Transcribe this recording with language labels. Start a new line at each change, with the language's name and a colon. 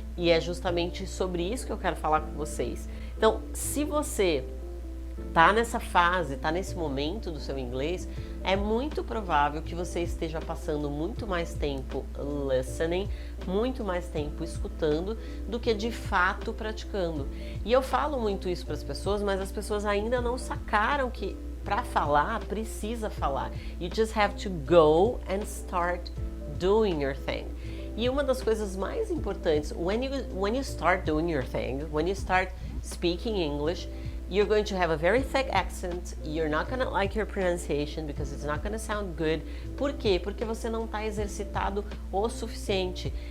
Portuguese: E é justamente sobre isso que eu quero falar com vocês. Então, se você tá nessa fase, tá nesse momento do seu inglês, é muito provável que você esteja passando muito mais tempo listening, muito mais tempo escutando do que de fato praticando. E eu falo muito isso para as pessoas, mas as pessoas ainda não sacaram que para falar precisa falar.
English: You just have to go and start doing your thing.
Portuguese: E uma das coisas mais importantes,
English: when you start doing your thing, when you start speaking English, you're going to have a very thick accent, you're not going to like your pronunciation because it's not going to sound good.
Portuguese: Por quê? Porque você não está exercitado o suficiente.